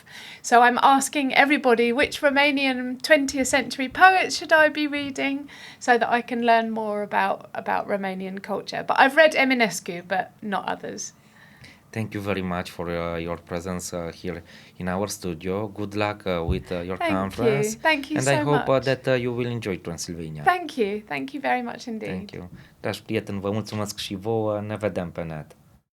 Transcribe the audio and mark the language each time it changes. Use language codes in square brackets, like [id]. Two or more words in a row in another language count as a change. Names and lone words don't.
[en] So I'm asking everybody, which Romanian 20th century poets should I be reading so that I can learn more about Romanian culture. But I've read Eminescu, but not others. Thank you very much for your presence here in our studio. Good luck with your conference. Thank you and so I hope much. That you will enjoy Transylvania. Thank you very much indeed. Thank you. [ro] Dragi prieteni, vă mulțumesc și vouă. Ne vedem pe net.